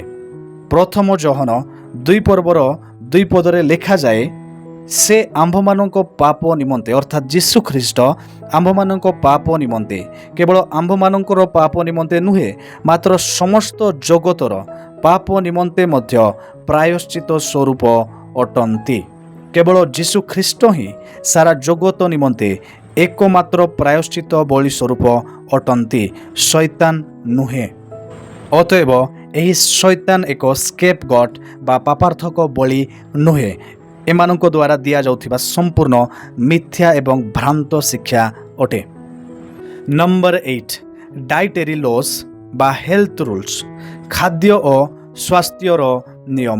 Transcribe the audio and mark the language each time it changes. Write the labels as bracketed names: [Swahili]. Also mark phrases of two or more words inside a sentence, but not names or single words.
[Odia] ପ୍ରଥମ ଯୋହନ 2 ପର୍ବର 2 ପଦରେ ଲେଖାଯାଏ, ସେ ଆମ୍ଭମାନଙ୍କ ପାପ ନିମନ୍ତେ ଅର୍ଥାତ୍ ଯୀଶୁଖ୍ରୀଷ୍ଟ ଆମ୍ଭମାନଙ୍କ ପାପ ନିମନ୍ତେ, କେବଳ ଆମ୍ଭମାନଙ୍କର ପାପ ନିମନ୍ତେ ନୁହେଁ, ମାତ୍ର ସମସ୍ତ ଜଗତର ପାପ ନିମନ୍ତେ ମଧ୍ୟ ପ୍ରାୟଶ୍ଚିତ ସ୍ୱରୂପ ଅଟନ୍ତି। କେବଳ ଯୀଶୁଖ୍ରୀଷ୍ଟ ହିଁ ସାରା ଜଗତ ନିମନ୍ତେ ଏକମାତ୍ର ପ୍ରାୟଶ୍ଚିତ ବଳି ସ୍ୱରୂପ ଅଟନ୍ତି, ଶୈତାନ ନୁହେଁ। ଅତଏବ ଏହି ଶୈତାନ ଏକ [English] scape goat [Odia] ବା ପାପାର୍ଥକ ବଳି ନୁହେଁ, ଏମାନଙ୍କ ଦ୍ୱାରା ଦିଆଯାଉଥିବା ସମ୍ପୂର୍ଣ୍ଣ ମିଥ୍ୟା ଏବଂ ଭ୍ରାନ୍ତ ଶିକ୍ଷା ଅଟେ। ନମ୍ବର 8 [English] dietary laws [Odia] ବା [English] health rules, [Odia] ଖାଦ୍ୟ ଓ ସ୍ୱାସ୍ଥ୍ୟର ନିୟମ।